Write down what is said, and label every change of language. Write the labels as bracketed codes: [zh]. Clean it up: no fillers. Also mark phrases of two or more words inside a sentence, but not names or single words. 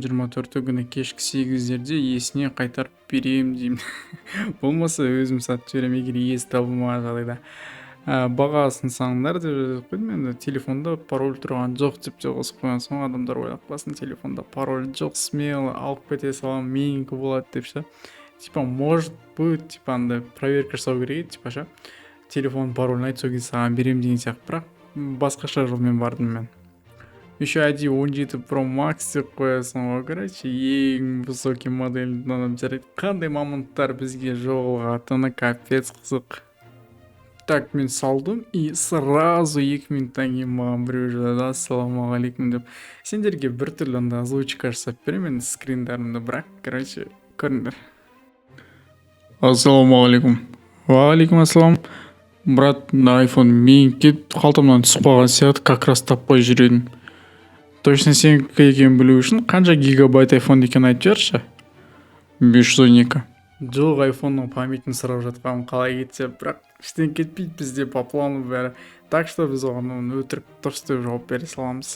[kk] 24 күні кешкі 8-дерде иесіне қайтарып берем деймін. Болмаса өзім сатып жіберем, егер иесі табылмаған жағдайда. Бағасын саңдар деп жазып қойдым. Енді телефонда пароль тұрған жоқ деп жазып қойған соң адамдар ойлап қалсын, телефонда пароль жоқ, смело алып кете салам, менікі болады деп ше. [ru] Типа может быть, типа [kk] андай проверка жасау керек, типа ше. Телефон паролін айт, сол кезде саған берем деген сияқты, бірақ басқаша жолмен бардым мен. [ru] Еще один [kk] 17 Pro Max деп қоясың ғой, короче, ең высокий модель адам жарайды. Қандай мамонттар бізге жоғалатыны капец қызық. Так, мен салдым, [ru] и сразу [kk] 2 минуттан кейін маған біреу жазды, ассалаумағалейкум деп. Сендерге біртүрлі анда озвучка жасап беремін, скриндарымды, бірақ, короче, көріңдер. Ассалаумағалейкум. Уағалейкум ассалам. Брат, на iPhone менікі қалтамнан түсіп қалған сияқты, [ru] как раз [kk] таппай жүр. Точно сенікі екенін білу үшін қанша гигабайт iPhone екенін айтып жіберші? 512. Жоқ, iPhone-ның памятін сұрап жатқанын қалай кетсе, бірақ іштен кетпейді бізде [ru] по плану [kk] бәрі. [ru] Так что [kk] біз оған өтірік дұрыс деп жауап бере саламыз.